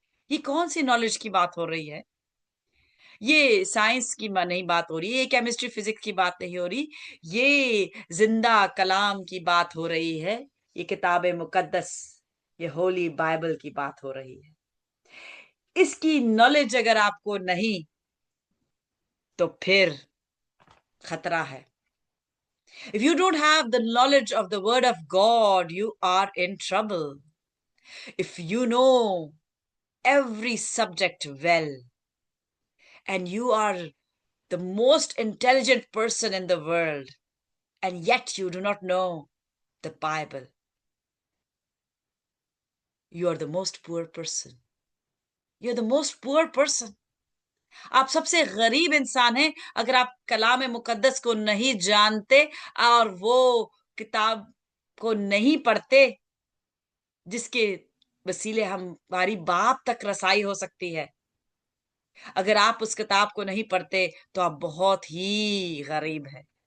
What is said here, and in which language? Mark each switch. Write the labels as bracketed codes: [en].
[hi] ये कौन सी नॉलेज की बात हो रही है? ये साइंस की नहीं बात हो रही, ये केमिस्ट्री फिजिक्स की बात नहीं हो रही, ये जिंदा कलाम की बात हो रही है। ये किताब मुकद्दस, ये होली बाइबल की बात हो रही है। इसकी नॉलेज अगर आपको नहीं तो फिर खतरा है। [en] If you don't have the knowledge of the word of God, you are in trouble. If you know every subject well, and you are the most intelligent person in the world, and yet you do not know the Bible, you are the most poor person. You're the most poor person. [hi] आप सबसे गरीब इंसान हैं अगर आप कलाम मुकद्दस को नहीं जानते और वो किताब को नहीं पढ़ते जिसके वसीले हमारी बाप तक रसाई हो सकती है। अगर आप उस किताब को नहीं पढ़ते तो आप बहुत ही गरीब हैं।